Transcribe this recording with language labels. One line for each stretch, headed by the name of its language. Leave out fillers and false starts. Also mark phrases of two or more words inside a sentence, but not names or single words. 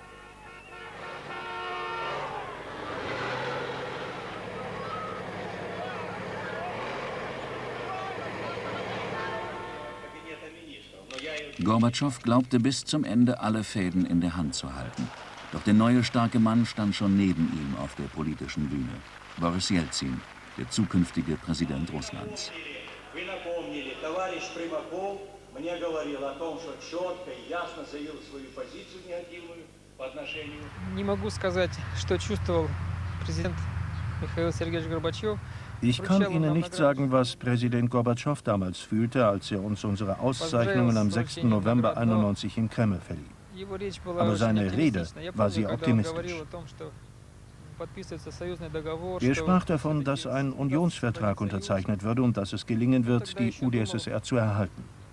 German: Gorbatschow glaubte bis zum Ende alle Fäden in der Hand zu halten. Doch der neue starke Mann stand schon neben ihm auf der politischen Bühne. Boris Jelzin, der zukünftige Präsident Russlands.
Russian: Не могу сказать, что чувствовал президент Михаил Сергеевич Горбачев.
German: Ich kann Ihnen nicht sagen, was Präsident Gorbatschow damals fühlte, als er uns unsere Auszeichnungen am 6. November 1991 im Kreml verlieh. Aber seine Rede war sehr optimistisch. Er sprach davon, dass ein Unionsvertrag unterzeichnet würde und dass es gelingen wird, die UdSSR zu erhalten.